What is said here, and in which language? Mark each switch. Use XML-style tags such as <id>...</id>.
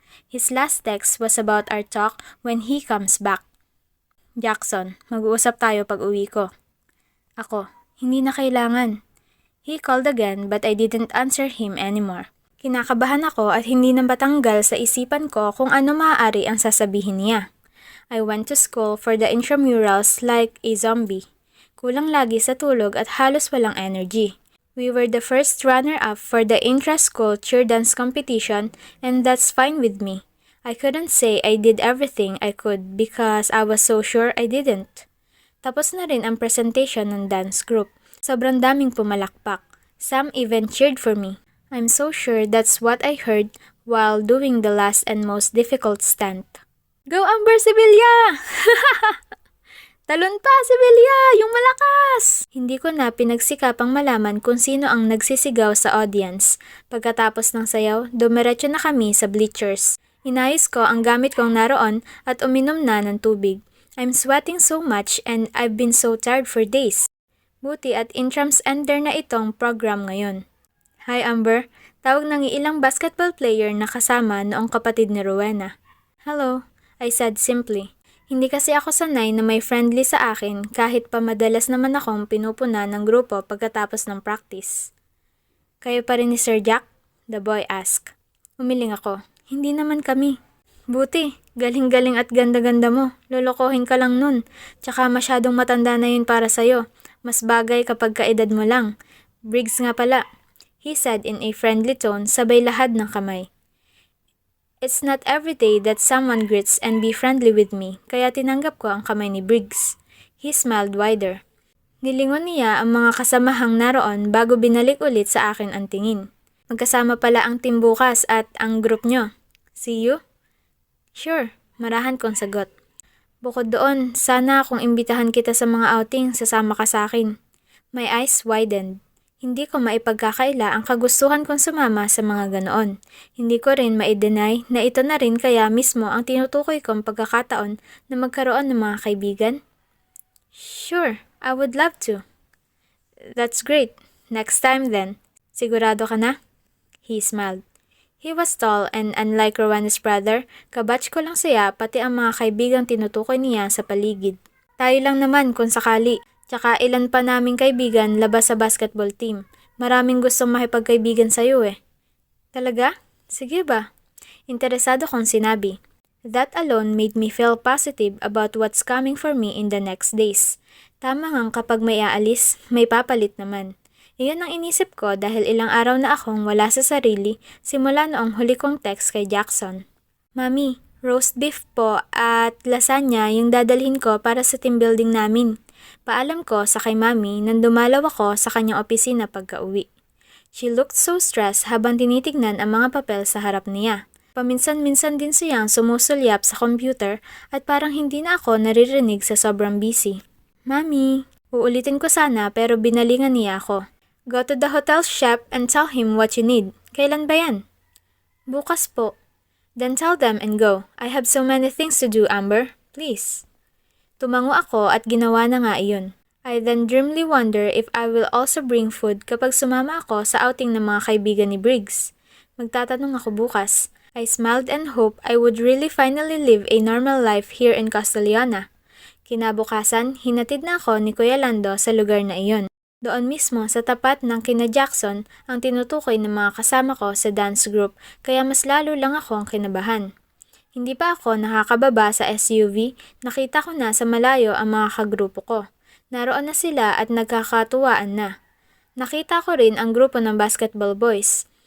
<en>His last text was about our talk when he comes back.</en> <tl>Jackson, mag-uusap tayo pag uwi ko. Ako, hindi na kailangan.</tl> <en>He called again but I didn't answer him anymore.</en> <tl>Kinakabahan ako at hindi na batanggal sa isipan ko kung ano maaari ang sasabihin niya.</tl> <en>I went to school for the intramurals like a zombie.</en> <tl>Kulang lagi sa tulog at halos walang energy.</tl> <en>We were the first runner-up for the intra-school cheer dance competition and that's fine with me. I couldn't say I did everything I could because I was so sure I didn't.</en> <tl>Tapos na rin ang presentation ng dance group. Sobrang daming pumalakpak.</tl> <en>Some even cheered for me. I'm so sure that's what I heard while doing the last and most difficult stunt.</en> <tl>Go Amber Sevilla! Talon pa, Sevilla! Yung malakas! Hindi ko na pinagsikapang malaman kung sino ang nagsisigaw sa audience. Pagkatapos ng sayaw, dumiretso na kami sa bleachers. Inayos ko ang gamit kong naroon at uminom na ng tubig.</tl> <en>I'm sweating so much and I've been so tired for days.</en> <tl>Buti at intrams ender na itong program ngayon. Hi Amber, tawag ng ilang basketball player na kasama noong kapatid ni Rowena. Hello.</tl> <en>I said simply.</en> <tl>Hindi kasi ako sanay na may friendly sa akin kahit pa madalas naman akong pinupuna ng grupo pagkatapos ng practice. Kayo pa rin ni Sir Jack?</tl> <en>The boy asked.</en> <tl>Umiling ako. Hindi naman kami. Buti, galing-galing at ganda-ganda mo. Lolokohin ka lang nun. Tsaka masyadong matanda na yun para sa'yo. Mas bagay kapag kaedad mo lang. Briggs nga pala.</tl> <en>He said in a friendly tone</en> <tl>sabay lahad ng kamay.</tl> <en>It's not every day that someone greets and be friendly with me,</en> <tl>kaya tinanggap ko ang kamay ni Briggs.</tl> <en>He smiled wider.</en> <tl>Nilingon niya ang mga kasamahang naroon bago binalik ulit sa akin ang tingin. Magkasama pala ang team bukas at ang group nyo.</tl> <en>See you?</en> <tl>Sure, marahan kong sagot. Bukod doon, sana kung imbitahan kita sa mga outing, sasama ka sa akin.</tl> <en>My eyes widened.</en> <tl>Hindi ko maipagkakaila ang kagustuhan kong sumama sa mga ganoon. Hindi ko rin ma-deny na ito na rin kaya mismo ang tinutukoy kong pagkakataon na magkaroon ng mga kaibigan.</tl> <en>Sure, I would love to. That's great. Next time then.</en> <tl>Sigurado ka na?</tl> <en>He smiled. He was tall and unlike Rowan's brother,</en> <tl>kabatch ko lang siya pati ang mga kaibigang tinutukoy niya sa paligid. Tayo lang naman kung sakali, tsaka ilan pa naming kaibigan labas sa basketball team. Maraming gustong makipagkaibigan sa'yo eh. Talaga? Sige ba? Interesado kong sinabi.</tl> <en>That alone made me feel positive about what's coming for me in the next days.</en> <tl>Tama ngang kapag may aalis, may papalit naman. Iyon ang inisip ko dahil ilang araw na akong wala sa sarili simula noong huli kong text kay Jackson. Mami, roast beef po at lasagna yung dadalhin ko para sa team building namin. Paalam ko sa kay Mami nang dumalaw ako sa kanyang opisina pagka-uwi.</tl> <en>She looked so stressed</en> <tl>habang tinitignan ang mga papel sa harap niya. Paminsan-minsan din siyang sumusulyap sa computer at parang hindi na ako naririnig sa sobrang busy. Mami, uulitin ko sana pero binalingan niya ako.</tl> <en>Go to the hotel shop and tell him what you need.</en> <tl>Kailan ba yan? Bukas po.</tl> <en>Then tell them and go. I have so many things to do, Amber. Please.</en> <tl>Tumango ako at ginawa na nga iyon.</tl> <en>I then dreamily wonder if I will also bring food</en> <tl>kapag sumama ako sa outing ng mga kaibigan ni Briggs. Magtatanong ako bukas.</tl> <en>I smiled and hoped I would really finally live a normal life here in Castellana.</en> <tl>Kinabukasan, hinatid na ako ni Kuya Lando sa lugar na iyon. Doon mismo sa tapat ng kina Jackson ang tinutukoy ng mga kasama ko sa dance group kaya mas lalo lang akong kinabahan. Hindi pa ako nakakababa sa SUV, nakita ko na sa malayo ang mga kagrupo ko. Naroon na sila at nagkakatuwaan na. Nakita ko rin ang grupo ng basketball boys.</tl>